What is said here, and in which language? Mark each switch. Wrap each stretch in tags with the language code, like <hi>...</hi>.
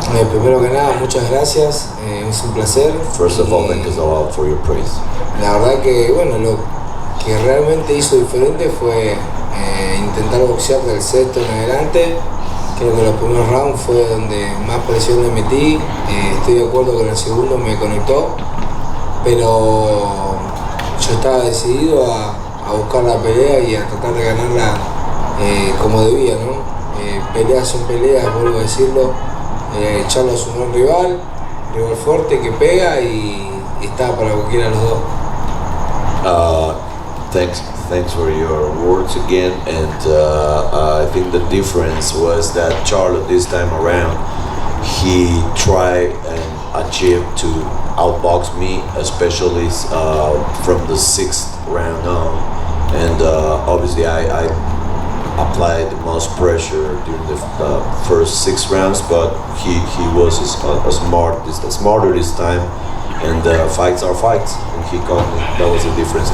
<es>Primero que nada, muchas gracias, es un placer.</es> <en>First of all, thank you a lot for your praise.</en> <es>La verdad que, bueno, lo que realmente hizo diferente fue intentar boxear del sexto en adelante. Creo que los primeros rounds fue donde más presión le metí. Estoy de acuerdo que en el segundo me conectó, pero yo estaba decidido a buscar la pelea y a tratar de ganarla como debía, ¿no? Peleas son peleas, vuelvo a decirlo. Charlo es un gran rival fuerte que pega y está para cualquiera de los dos.</es> <en>Thanks for your words again, and I think the difference was that Charlo this time around, he tried and achieved to outbox me, especially from the sixth round on, and obviously I applied the most pressure during the first 6 rounds, but he was smarter this time, and fights are fights, and he caught me. That was the difference.</en>